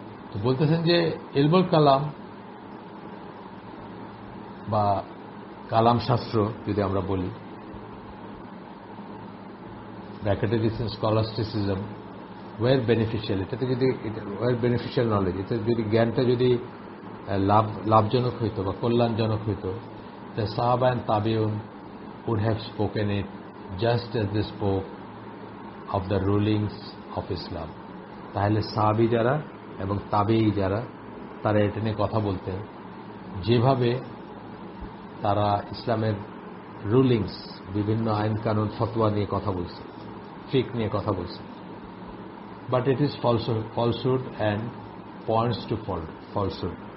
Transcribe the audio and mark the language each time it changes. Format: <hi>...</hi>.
<bn>তো বলতেছেন যে ইলমুল কালাম বা কালাম শাস্ত্র যদি আমরা বলি, ব্র্যাকেটে দিচ্ছেন স্কলাস্টিসিজম, ওয়ার বেনিফিশিয়াল। এটাতে যদি ওয়ার বেনিফিশিয়াল নলেজ, এটা যদি জ্ঞানটা যদি লাভজনক হইতো বা কল্যাণজনক হইতো,</bn> <en>the Sahaba and Tabi'un would have spoken it just as they spoke of the rulings of Islam.</en> <bn>তাহলে সাহাবী যারা এবং তাবেঈ যারা, তারা এটা নিয়ে কথা বলতেন যেভাবে তারা ইসলামের রুলিংস, বিভিন্ন আইন কানুন ফতোয়া নিয়ে কথা বলছে, ফিক নিয়ে কথা বলছে।</bn> <en>But it is falsehood and points to falsehood.</en>